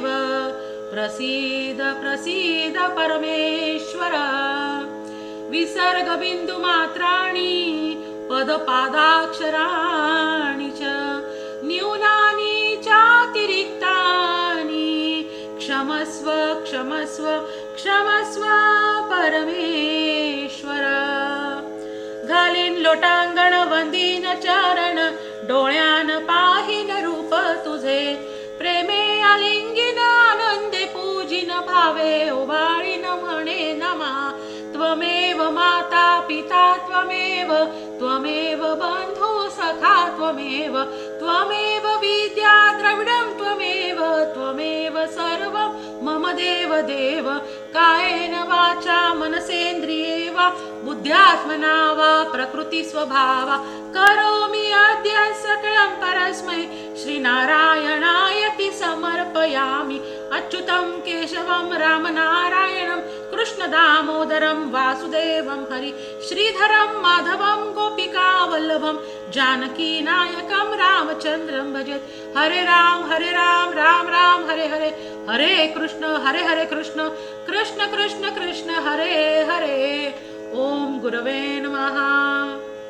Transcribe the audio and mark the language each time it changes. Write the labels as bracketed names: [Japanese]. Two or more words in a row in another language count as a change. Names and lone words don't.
[Sanskrit] प्रसीद प्रसीद परमेश्वर. विसर्ग बिंदु मात्राणि पदपादाक्षराणि च न्यूनानि चातिरिक्तानि क्षमस्व क्षमस्व क्षमस्व परमेश्वर. [Marathi] घालीन लोटांगण वंदीन चरण. डोळ्यान पाहिन रूप तुझे. प्रेमे आलिंगिन आनंदे पूजिन भावे. ओवाळीन म्हणे नमा. [Sanskrit] त्वमेव माता पिता त्वमेव. त्वमेव बंधु सखा त्वमेव. त्वमेव विद्या द्रविडं त्वमेव. त्वमेव सर्वं मम देव देव. कायेन वाचा मनसेन्द्रिये वा बुद्ध्यात्मना वा प्रकृति स्वभावा. करोमि अद्य सकलं परस्मै श्रीनारायणायति समर्पयामि. अच्युतं केशवं रामनारायणं कृष्ण दामोदरं वासुदेवं हरि. श्रीधरं माधवं गोपिका वल्लभं जानकी नायकं रामचंद्रं भजेत. हरे राम राम राम हरे हरे, हरे कृष्ण कृष्ण कृष्ण कृष्ण हरे हरे. ओम गुरवे नमः.